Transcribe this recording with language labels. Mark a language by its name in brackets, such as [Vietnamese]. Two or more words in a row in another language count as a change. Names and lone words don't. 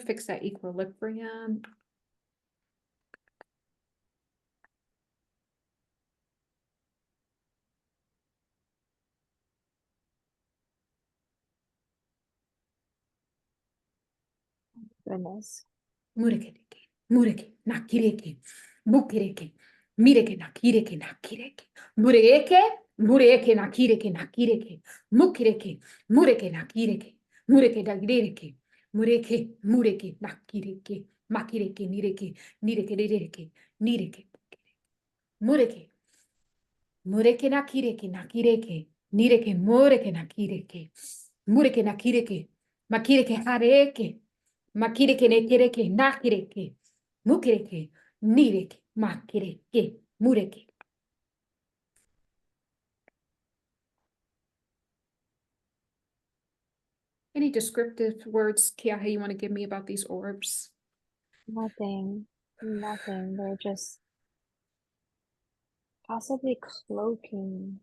[English] Fix that equilibrium. Goodness. Murekereke, mureke, nakireke, bukereke, mireke, nakireke, nakireke, mureke, mureke, nakireke, nakireke, mukireke, mureke, nakireke, mureke, nakireke, mureke, mureke, nakireke, makireke, nireke, nireke, nireke, nireke, mureke, mureke, nakireke, nakireke, nireke, mureke, nakireke, mureke, nakireke, makireke, hareke, makireke, nekireke, nakireke, mukireke, nireke, makireke, mureke. Any descriptive words, Kiahe, you want to give me about these orbs? Nothing. Nothing. They're just possibly cloaking.